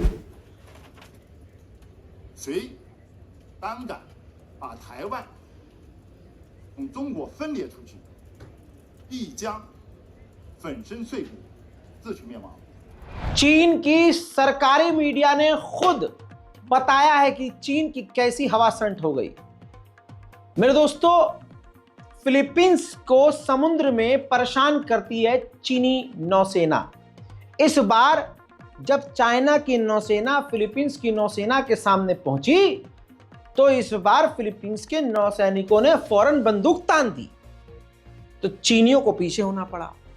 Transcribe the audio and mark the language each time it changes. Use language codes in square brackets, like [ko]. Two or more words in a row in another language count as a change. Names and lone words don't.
[zh] 谁胆敢把台湾从中国分裂出去，必将粉身碎骨，自取灭亡。 [hi] चीन की सरकारी मीडिया ने खुद बताया है कि चीन की कैसी हवा संट हो गई। मेरे दोस्तों, फिलीपींस को समुद्र में परेशान करती है चीनी नौसेना। इस बार जब चाइना की नौसेना फिलीपींस की नौसेना के सामने पहुंची तो इस बार फिलीपींस के नौसैनिकों ने फौरन बंदूक तान दी, तो चीनियों को पीछे होना पड़ा।